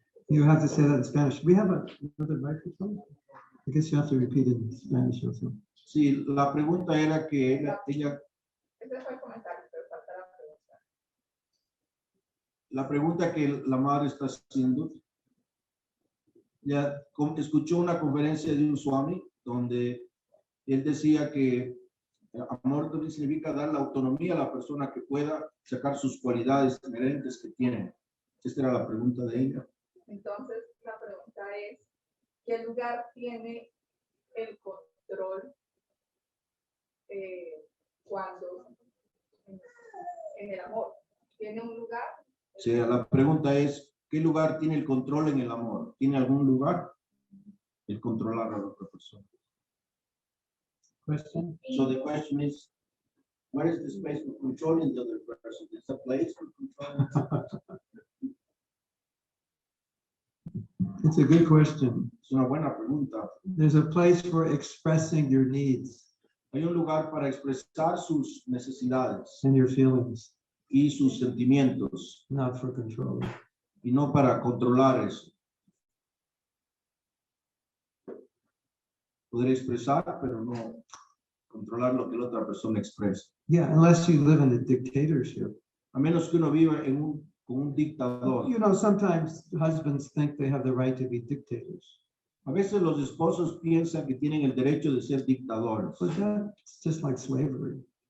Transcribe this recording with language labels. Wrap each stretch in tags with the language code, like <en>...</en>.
<en>You have to say that in Spanish. We have another microphone. I guess you have to repeat it in Spanish also.</en> <es>Sí, la pregunta era que ella Ese fue el comentario, pero falta la pregunta. la pregunta que la madre está haciendo, ya escuchó una conferencia de un Swami donde él decía que amor también significa dar la autonomía a la persona que pueda sacar sus cualidades inherentes que tiene. Esta era la pregunta de ella. Entonces, la pregunta es, ¿qué lugar tiene el control cuando en el amor? ¿Tiene un lugar? Sí, la pregunta es, ¿qué lugar tiene el control en el amor? ¿Tiene algún lugar el controlar a la otra persona?</es> <en>Question? So the question is, what is the space for controlling the other person? Is a place for controlling? It's a good question.</en> <es>Es una buena pregunta.</es> <en>There's a place for expressing your needs</en> <es>Hay un lugar para expresar sus necesidades</es> <en>and your feelings,</en> <es>y sus sentimientos,</es> <en>not for control.</en> <es>y no para controlar eso. Poder expresar, pero no controlar lo que la otra persona expresa.</es> <en>Yeah, unless you live in a dictatorship.</en> <es>A menos que uno viva con un dictador.</es> <en>You know, sometimes husbands think they have the right to be dictators.</en> <es>A veces los esposos piensan que tienen el derecho de ser dictadores.</es> <en>But that's just like slavery.</en>